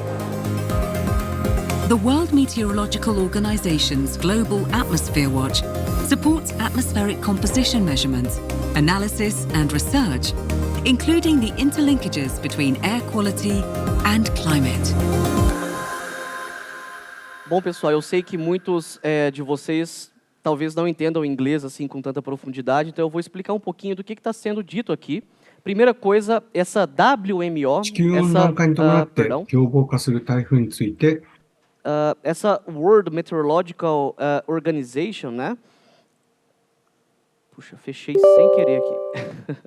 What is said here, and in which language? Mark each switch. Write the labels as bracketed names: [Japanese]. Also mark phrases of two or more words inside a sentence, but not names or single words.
[English] The World Meteorological Organization's Global Atmosphere Watch supports atmospheric composition measurements, analysis and research, including the interlinkages between air quality and climate. [Portuguese] Bom, pessoal, eu sei que muitos de vocês talvez não entendam inglês assim com tanta profundidade, então eu vou explicar um pouquinho do que está sendo dito aqui. Primeira coisa, essa WMO, [Japanese] 地球温暖化に伴って [Portuguese] perdão, [Japanese] 凶暴化する台風について [Portuguese] essa World Meteorological Organization, né? Puxa, fechei sem querer aqui.